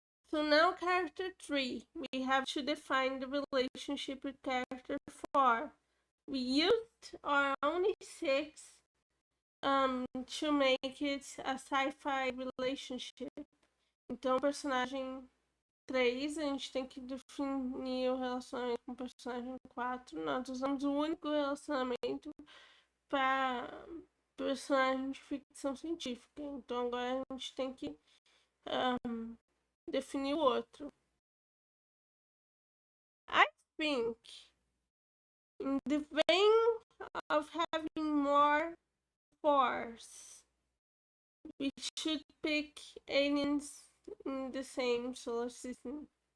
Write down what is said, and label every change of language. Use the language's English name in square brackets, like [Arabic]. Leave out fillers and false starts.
[English] So now character 3, we have to define the relationship with character 4. We used our only 6 to make it a sci-fi relationship. [Portuguese] Então, personagem 3, a gente tem que definir o relacionamento com o personagem 4. Nós usamos o único relacionamento para personagem de ficção científica. Então, agora a gente tem que definir o outro. [English] I think in the vein of having more force, we should pick aliens in the same solar system.